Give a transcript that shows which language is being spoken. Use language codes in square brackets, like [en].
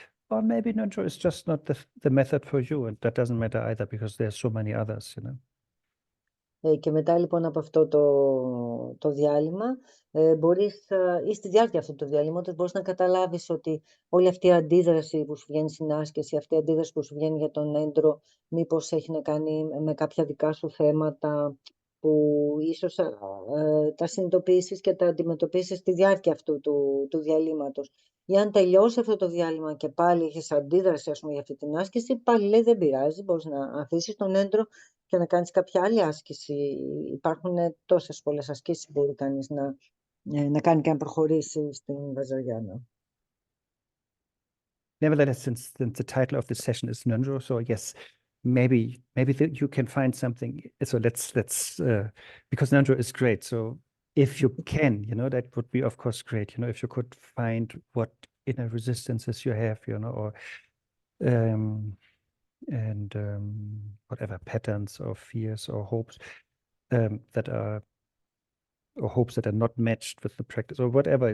[en] Or maybe Ngöndro is just not the method for you, and that doesn't matter either because there's so many others, [el] Και μετά λοιπόν από αυτό το διάλειμμα, μπορείς, ή στη διάρκεια αυτού του διαλύματος, μπορείς να καταλάβεις ότι όλη αυτή η αντίδραση που σου βγαίνει στην άσκηση, αυτή η αντίδραση που σου βγαίνει για τον Ngöndro, μήπως έχει να κάνει με κάποια δικά σου θέματα που ίσως τα συνειδητοποιήσεις και τα αντιμετωπίσεις στη διάρκεια αυτού του διαλύματος. Ή αν τελειώσει αυτό το διάλειμμα και πάλι έχεις αντίδραση, ας πούμε, για αυτή την άσκηση, πάλι λέει δεν πειράζει, μπορείς να αφήσεις τον Ngöndro και να κάνεις κάποια άλλη άσκηση. Υπάρχουν τόσες πολλές ασκήσεις που μπορεί κανείς να κάνει και να προχωρήσει στην Βαζαριάνα. [en] Nevertheless, since the title of the session is Ngöndro, so yes, maybe you can find something. So let's because Ngöndro is great. So if you can, that would be of course great. If you could find what inner resistances you have, or and whatever patterns or fears or hopes that are not matched with the practice or whatever.